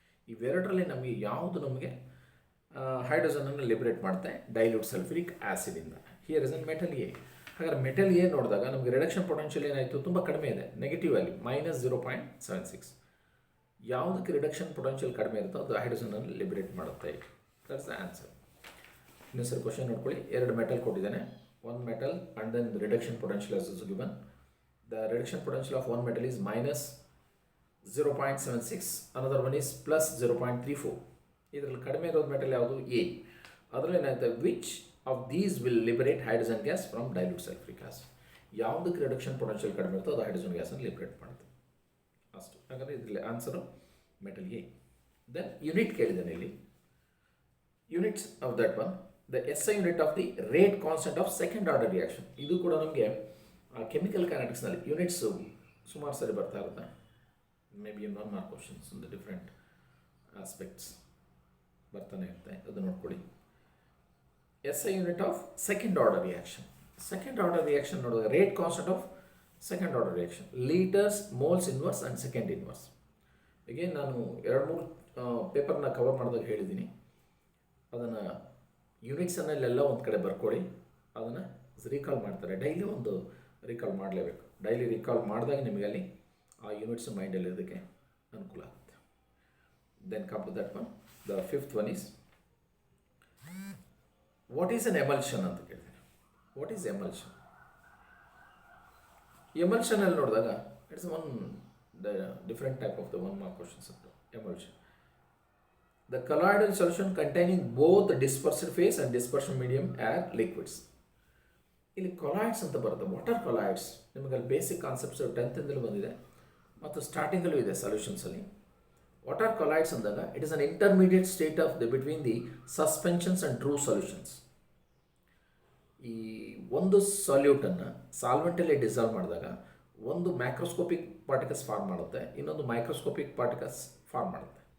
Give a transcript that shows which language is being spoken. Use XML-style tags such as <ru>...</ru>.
<kn>ಇವೆರಡರಲ್ಲಿ ನಮಗೆ ಯಾವುದು ನಮಗೆ ಹೈಡ್ರೋಜನನ್ನು ಲಿಬರೇಟ್ ಮಾಡುತ್ತೆ? Dilute sulphuric ಆಸಿಡಿಂದ.</kn> <en>Here is an metal A.</en> <kn>ಹಾಗಾದ್ರೆ ಮೆಟಲ್ ಎ ನೋಡಿದಾಗ ನಮಗೆ ರಿಡಕ್ಷನ್ ಪೊಟೆನ್ಷಿಯಲ್ ಏನಾಯಿತು? ತುಂಬ ಕಡಿಮೆ ಇದೆ, ನೆಗೆಟಿವ್ ವ್ಯಾಲ್ಯೂ ಮೈನಸ್ 0.76. ಯಾವುದಕ್ಕೆ ರಿಡಕ್ಷನ್ ಪೊಟೆನ್ಷಿಯಲ್ ಕಡಿಮೆ ಇರುತ್ತೋ ಅದು ಹೈಡ್ರೋಜನನ್ನು ಲಿಬರೇಟ್ ಮಾಡುತ್ತೆ.</kn> <en>That's the answer.</en> <kn>ಇನ್ನೊಂದು ಸರಿ ಕ್ವಶನ್ ನೋಡ್ಕೊಳ್ಳಿ. ಎರಡು ಮೆಟಲ್ ಕೊಟ್ಟಿದ್ದಾನೆ.</kn> <en>one metal and then the reduction potential is also given. The reduction potential of one metal is minus 0.76, another one is plus 0.34.</en> <kn>ಇದರಲ್ಲಿ ಕಡಿಮೆ ಇರೋದು ಮೆಟಲ್ ಯಾವುದು? ಎ. ಅದರಲ್ಲಿ ಏನಾಗುತ್ತೆ?</kn> <en>Which of these will liberate hydrogen gas from dilute sulphuric acid.</en> <kn>ಯಾವುದಕ್ಕೆ reduction potential ಕಡಿಮೆ ಇರುತ್ತೋ ಅದು ಹೈಡ್ರೋಜನ್ ಗ್ಯಾಸನ್ನು ಲಿಬರೇಟ್ ಮಾಡುತ್ತೆ. ಅಷ್ಟು. ಹಾಗಾದರೆ ಇದರಲ್ಲಿ answer metal A. Then unit ಕೇಳಿದ್ದಾನೆ ಇಲ್ಲಿ.</kn> <en>Units of that one, the SI unit of the rate constant of second order reaction.</en> <kn>ಇದು ಕೂಡ ನಮಗೆ ಕೆಮಿಕಲ್ ಕೈನೆಟಿಕ್ಸ್ನಲ್ಲಿ ಯೂನಿಟ್ಸು ಸುಮಾರು ಸರಿ ಬರ್ತಾ ಇರುತ್ತೆ.</kn> <en>maybe 1 mark questions in the different aspects</en> <kn>ಬರ್ತಾನೆ ಇರುತ್ತೆ, ಅದು ನೋಡ್ಕೊಳ್ಳಿ.</kn> <en>SI unit of second order reaction. Second order reaction ನೋಡಿದಾಗ rate constant of second order reaction litres, moles inverse and second inverse.</en> <kn>Again ನಾನು 2-3 ಪೇಪರ್ನ ಕವರ್ ಮಾಡಿದಾಗ ಹೇಳಿದ್ದೀನಿ, ಅದನ್ನು ಯೂನಿಟ್ಸನ್ನೆಲ್ಲ ಒಂದು ಕಡೆ ಬರ್ಕೊಳ್ಳಿ, ಅದನ್ನು ರೀಕಾಲ್ ಮಾಡ್ತಾರೆ. ಡೈಲಿ ಒಂದು ರೀಕಾಲ್ ಮಾಡಲೇಬೇಕು. ಡೈಲಿ ರೀಕಾಲ್ ಮಾಡಿದಾಗ ನಿಮಗೆ ಅಲ್ಲಿ ಆ ಯೂನಿಟ್ಸ್ ಮೈಂಡಲ್ಲಿ ಇರೋದಕ್ಕೆ ಅನುಕೂಲ ಆಗುತ್ತೆ.</kn> <en>Then come to that one. The fifth one is what is an emulsion</en> <kn>ಅಂತ ಕೇಳ್ತೀನಿ.</kn> <en>What is emulsion?</en> <kn>ಎಮಲ್ಷನಲ್ಲಿ ನೋಡಿದಾಗ</kn> <en>It's one different type of the 1 mark questions ಅಂತ. Emulsion, the colloidal solution containing both the dispersed phase and dispersion medium are liquids.</en> <kn>ಇಲ್ಲಿ colloids ಅಂತ ಬರುತ್ತೆ.</kn> <en>What are colloids?</en> <kn>ನಿಮಗೆ ಅಲ್ಲಿ basic concepts 10th ಇಂದಲೂ ಬಂದಿದೆ ಮತ್ತು ಸ್ಟಾರ್ಟಿಂಗಲ್ಲೂ ಇದೆ ಸೊಲ್ಯೂಷನ್ಸಲ್ಲಿ.</kn> <en>What are colloids ಅಂದಾಗ it is an intermediate state of the between the suspensions and true solutions.</en> <kn>ಈ ಒಂದು ಸಾಲ್ಯೂಟನ್ನು ಸಾಲ್ವೆಂಟಲ್ಲಿ ಡಿಸಾಲ್ವ್ ಮಾಡಿದಾಗ ಒಂದು ಮ್ಯಾಕ್ರೋಸ್ಕೋಪಿಕ್ ಪಾರ್ಟಿಕಲ್ಸ್ ಫಾರ್ಮ್ ಮಾಡುತ್ತೆ, ಇನ್ನೊಂದು ಮೈಕ್ರೋಸ್ಕೋಪಿಕ್ ಪಾರ್ಟಿಕಲ್ಸ್ ಫಾರ್ಮ್ ಮಾಡುತ್ತೆ.</kn>